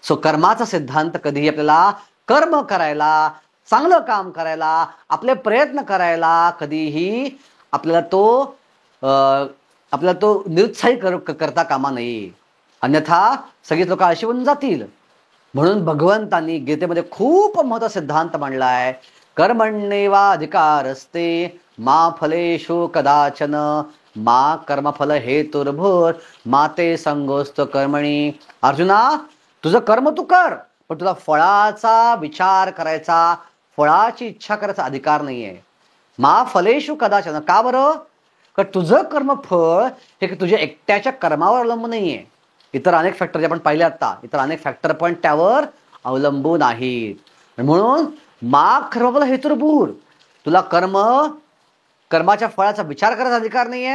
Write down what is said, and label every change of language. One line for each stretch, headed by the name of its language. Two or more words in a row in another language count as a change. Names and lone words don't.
Marathi: सो कर्माचा सिद्धांत कधीही आपल्याला कर्म करायला, चांगलं काम करायला, आपले प्रयत्न करायला कधीही आपल्याला तो निरुत्साही करता कामा नये. अन्यथा सगळीच लोक अशी होऊन जातील. म्हणून भगवंतांनी गीतेमध्ये खूप महत्त्वाचा सिद्धांत मांडलाय.
Sanskrit: कर्मण्येवाधिकारस्ते मा फलेषु कदाचन मा कर्मफल हेतुर्भूर मा ते संगोस्त कर्मणी.
Marathi: अर्जुना, तुझं कर्म तू कर, पण तुला फळाचा विचार करायचा, फळाची इच्छा करायचा अधिकार नाहीये.
Sanskrit: मा फलेषु कदाचन.
Marathi: का बरं? कारण तुझं कर्मफळ हे तुझ्या एकट्याच्या कर्मावर अवलंबून नाहीये. इतर अनेक फॅक्टर जे आपण पाहिले आता, इतर अनेक फॅक्टर पण त्यावर अवलंबून आहेत. म्हणून
Sanskrit: मा कर्मफल हेतुर्भूर.
Marathi: तुला कर्माच्या फळाचा विचार करायचा अधिकार नाहीये.